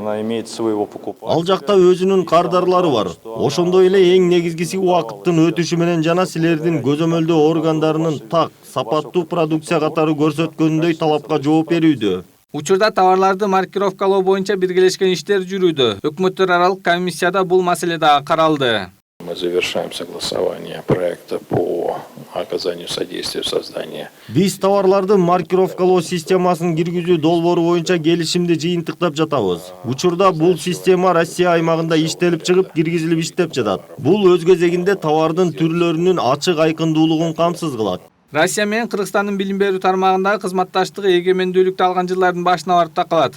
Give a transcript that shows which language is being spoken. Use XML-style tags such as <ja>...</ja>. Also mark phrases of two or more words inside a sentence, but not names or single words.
<ky>Ал жакта өзүнүн кардарлары бар. Ошондой эле эң негизгиси убакыттын өтүшү менен жана силердин көзөмөлдөө органдарынын так, сапаттуу продукция катары көрсөткөнүндөй талапка жооп берүүдө. Учурда товарларды маркировкалоо боюнча биргелешкен иштер жүрүүдө. Өкмөттөр аралык комиссияда бул маселе дагы каралды.</ky> <ru>Мы завершаем согласование проекта по оказанию содействия в создании.</ru> <ky>Биз товарларды маркировкалоо системасын киргизүү долбоору боюнча келишимди жыйынтыктап жатабыз. Учурда бул система Россия аймагында иштелип чыгып, киргизилип иштеп жатат. Бул өз кезегинде товардын түрлөрүнүн ачык айкындуулугун камсыз кылат. Россия менен Кыргызстандын билим берүү тармагындагы кызматташтыгы эгемендүүлүктү алган жылдардын башына барып такалат.</ky>